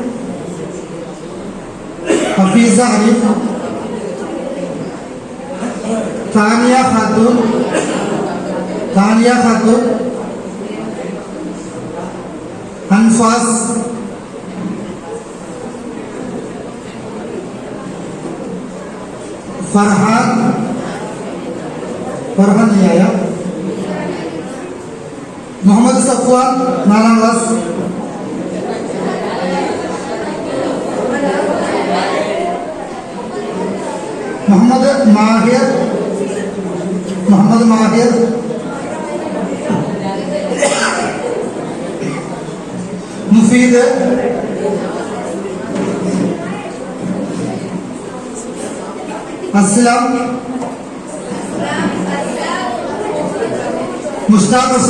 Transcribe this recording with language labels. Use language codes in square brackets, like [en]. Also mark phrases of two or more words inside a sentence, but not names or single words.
[ml] താനിയ ഖാത്തൂൻ, അൻഫാസ്, ഫർഹാൻ [hi] नहीं आया, मोहम्मद सफवान 4ാം ക്ലാസ്, मोहम्मद माहिर, मुफीद, असलम, मुश्ताक